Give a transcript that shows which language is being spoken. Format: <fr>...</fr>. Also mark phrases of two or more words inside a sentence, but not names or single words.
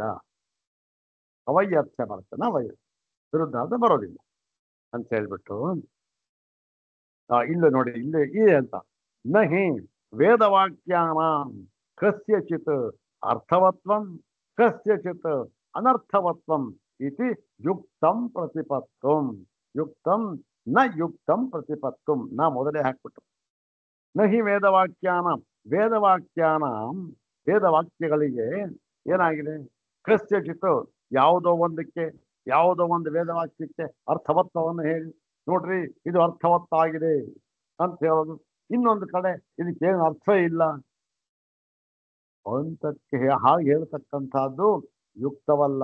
<kn>ಅವೈಯರ್ಥ್ಯ ಬರ್ತನ, ವಿರುದ್ಧಾರ್ಥ ಬರೋದಿಲ್ಲ ಅಂತ ಹೇಳ್ಬಿಟ್ಟು ಇಲ್ಲ ನೋಡಿ, ಇಲ್ಲೇ ಅಂತ</kn> <sa>ನಹಿ ವೇದವಾಕ್ಯಾನ ಕಸ್ಯಚಿತ್ ಅರ್ಥವತ್ವಂ ಕಸ್ಯಚಿತ್ ಅನರ್ಥವತ್ವಂ ಇತಿ ಯುಕ್ತಂ ಪ್ರತಿಪತ್ತಂ. ಯುಕ್ತಂ ನ ಯುಕ್ತಂ ಪ್ರತಿಪತ್ತುಂ ನ</sa> <kn>ಮೊದಲೇ ಹಾಕ್ಬಿಟ್ರು.</kn> <sa>ನ ಹಿ</sa> <kn>ವೇದವಾಕ್ಯಗಳಿಗೆ ಏನಾಗಿದೆ, ಕಸ್ಯಚಿತ್ ಯಾವುದೋ ಒಂದಕ್ಕೆ, ಯಾವುದೋ ಒಂದು ವೇದವಾಕ್ಯಕ್ಕೆ ಅರ್ಥವತ್ವವನ್ನು ಹೇಳಿ ನೋಡ್ರಿ ಇದು ಅರ್ಥವತ್ತಾಗಿದೆ ಅಂತ ಹೇಳೋದು, ಇನ್ನೊಂದು ಕಡೆ ಇದಕ್ಕೇನು ಅರ್ಥ ಇಲ್ಲ ಅಂತಕ್ಕೆ ಹಾಗೆ ಹೇಳ್ತಕ್ಕಂಥದ್ದು ಯುಕ್ತವಲ್ಲ.</kn>